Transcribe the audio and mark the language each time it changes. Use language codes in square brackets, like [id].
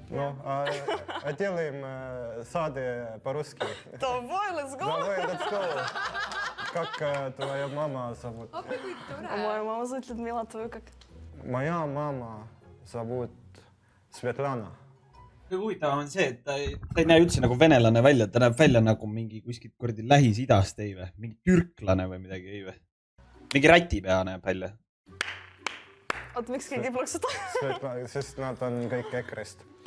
[ru] Ну, а делаем сады по-русски. Давай, [en] let's go! [ru] Давай, [en] let's go. [ru] Как твоя мама зовут? Мою маму зовут Людмила, твою как? Моя мама зовут Svetlana. [et] Kõige huvitavam on see, et ta ei näe üldse nagu venelane välja, ta näeb välja nagu mingi kuskilt kurdi Lähis-Idast ei või? Mingi türklane või midagi ei või? Mingi rätipea näeb välja. Oot, miks keegi plõksutab? Sest nad on kõik EKRE-st.